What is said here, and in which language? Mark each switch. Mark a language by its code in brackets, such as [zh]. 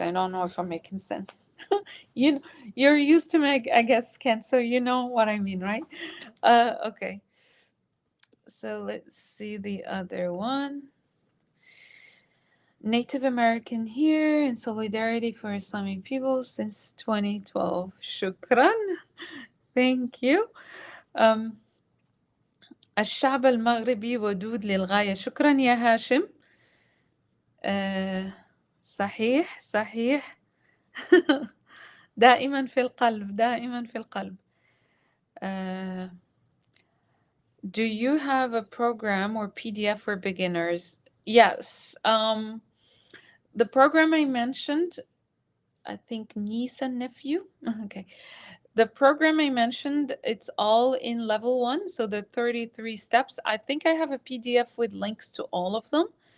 [en] I don't know if I'm making sense. you you're used to make, I guess, Ken, so you know what I mean, right? Okay. So let's see the other one. Native American here in solidarity for Islamic people since 2012. Shukran. Thank you. [ar] Um, الشعب المغربي ودود للغاية. شكرا يا هاشم. صحيح صحيح. دائما في القلب دائما في القلب. [en] Do you have a program or PDF for beginners? Yes. The program I mentioned, I think niece and nephew. Okay. The program I mentioned, it's all in level 1, so the 33 steps. I think I have a PDF with links to all of them.